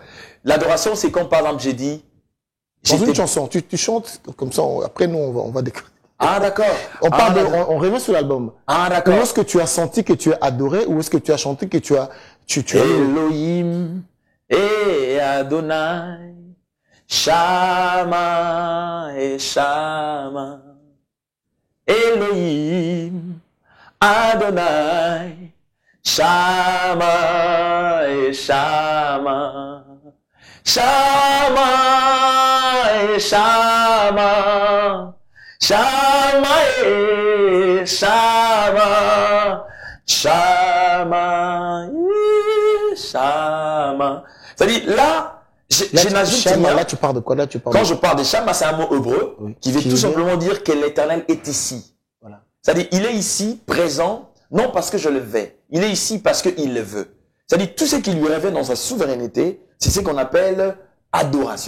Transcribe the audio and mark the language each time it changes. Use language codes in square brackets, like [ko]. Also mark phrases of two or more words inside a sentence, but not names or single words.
[fr] L'adoration, c'est quand, par exemple, j'ai dit... Dans une chanson, tu chantes comme ça, après nous, on va découvrir. Ah, d'accord. On revient sur l'album. Ah, d'accord. Où est-ce que tu as senti que tu as adoré, ou est-ce que tu as chanté que tu as Elohim, et Adonai, Shama et Shama, Elohim, Adonai, Shama et Shama, Shama et Shama, Shama et Shama, Shama et Shama. C'est-à-dire, là, Shama, là, tu parles de quoi? Là, tu parles quand je parle de Shama, c'est un mot hébreu qui veut tout simplement dire que l'Éternel est ici. Voilà. C'est-à-dire, il est ici, présent, non parce que je le vais. Il est ici parce qu'il le veut. C'est-à-dire, tout ce qui lui revient dans sa souveraineté, c'est ce qu'on appelle adoration.